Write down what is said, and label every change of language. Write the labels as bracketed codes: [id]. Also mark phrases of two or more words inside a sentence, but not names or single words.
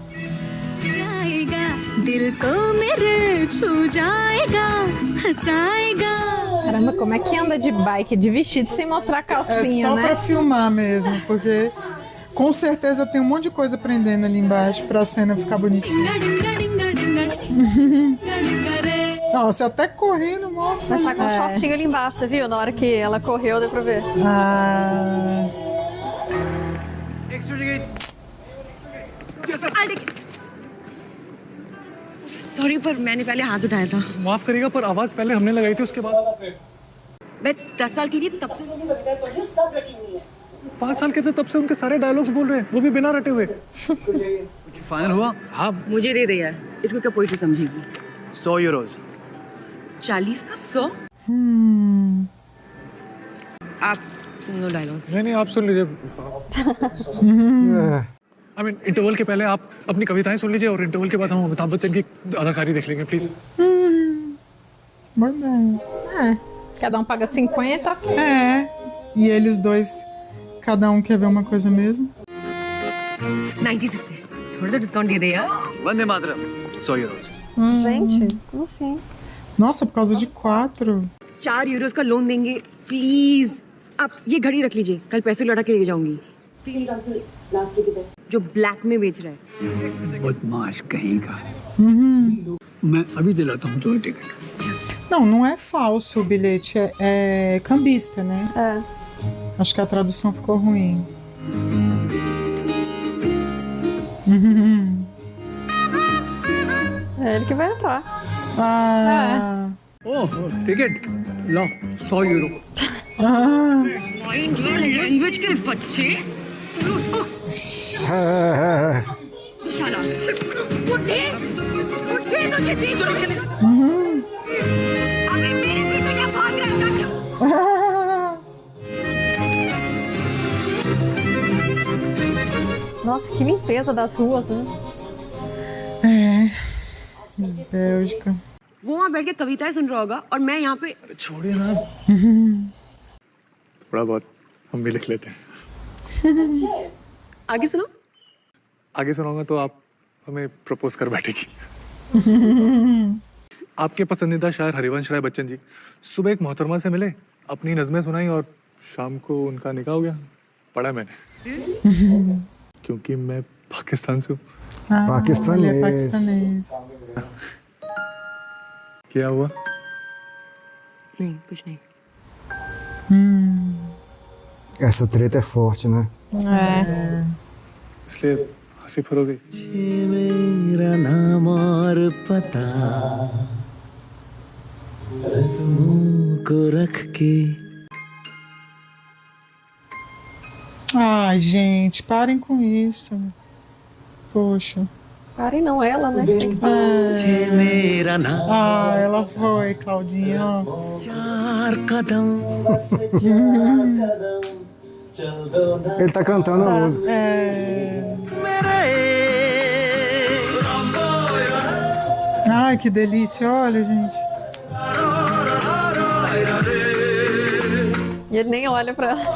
[pt] Caramba, como é que anda de bike, de vestido, sem mostrar a É calcinha, só né? pra filmar mesmo, porque com certeza tem um monte de coisa prendendo ali embaixo pra cena ficar bonitinha. Nossa, até correndo, mostra. Mas tá com um É. shortinho ali embaixo, você viu? Na hora que ela correu, deu pra ver. Ah, [hi] सॉरी पर मैंने पहले हाथ उठाया था। माफ करिएगा पर आवाज पहले हमने लगाई थी, उसके बाद मैं 10 साल की थी तब से। 5 साल के थे तब से उनके सारे डायलॉग्स बोल रहे हैं, वो भी बिना रटे हुए। फाइनल हुआ? हाँ, मुझे दे दे यार, इसको क्या पोइट्री समझेगी। 100 यूरोज। 40 का 100। आप सुन लो डायलॉग्स। नहीं आप सुन लीजिए। [en] I mean [hi] इंटरवल के पहले आप अपनी कविताएं सुन लीजिए और इंटरवल के बाद हम अमिताभ बच्चन की अदाकारी देख लेंगे प्लीज। [pt] verdade. Cada um paga 50. É. E eles dois, cada um quer ver uma coisa mesmo. [hi] 96 है, थोड़ा तो डिस्काउंट दे दे यार। वंदे मातरम। 100 यूरोज। [pt] Gente, como assim? Nossa, por causa de 4. [hi] 4 यूरोस का लोन देंगे प्लीज। आप ये घड़ी रख लीजिए, कल पैसे लौटा के ले जाऊंगी। प्लीज अंकल, [en] last ticket [hi] है जो ब्लैक में बेच रहा है। बदमाश कहीं का है। मैं अभी दिलाता हूँ तुम्हें टिकट। [pt] Não, não é falso o bilhete, é cambista, né? É. Acho que a tradução ficou ruim. É ele que vai entrar. Ah, [hi] ओह टिकट लो 100 यूरो। लैंग्वेज के बच्चे। साला उठे उठे तो ये देख अबे मेरे पीछे क्या भाग रहा है। [pt] Nossa, que limpeza das ruas, né? Bélgica. [hi] वो वहाँ बैठ के कविताएं सुन रहा होगा और मैं यहाँ पे। छोड़िए ना, थोड़ा बहुत हम भी लिख लेते हैं। आगे सुनो। आगे सुनाऊंगा तो आप हमें प्रपोज कर बैठेगी। आपके पसंदीदा शायर हरिवंश राय बच्चन जी सुबह एक मोहतरमा से मिले, अपनी नज़में सुनाई और शाम को उनका निकाह हो गया। पढ़ा मैंने क्योंकि मैं पाकिस्तान से हूँ। [pt] Ah, Paquistanês. ele é paquistanês. [hi] क्या हुआ? नहीं कुछ नहीं। [pt] Essa treta é forte, né? É. [hi] इसलिए हंसी फुर हो गई। मेरा नाम और पता रस्मों को रख के। [pt] Ai, gente, parem com isso. Poxa. Parem não, ela, né? [hi] ये मेरा नाम [pt] Ah, ela foi, Claudinha. ó. [hi] 4 कदम चल दो ना [pt] Ele tá cantando a música. É. [hi] मेरे [pt] Ai, que delícia, olha, gente. E ele nem olha pra ela.